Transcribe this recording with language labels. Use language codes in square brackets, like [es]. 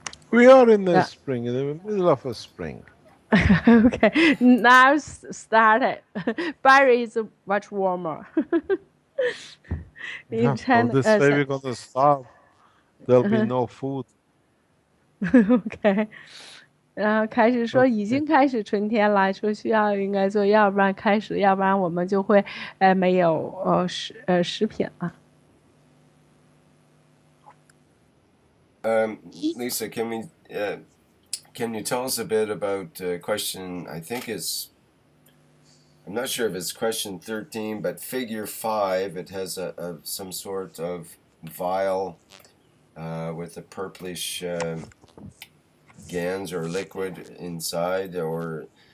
[en] We are in the spring, in the middle of a spring. Okay, now started. Barry is much warmer. Yeah, so this way we're going to starve. There'll be no food. Okay. [zh] 然后开始说已经开始春天了，说需要应该做，要不然开始，要不然我们就会没有食品了。 [en] Lisa, can you tell us a bit about question, I think I'm not sure if it's question 13, but figure 5, it has some sort of vial with a purplish gans or liquid inside, or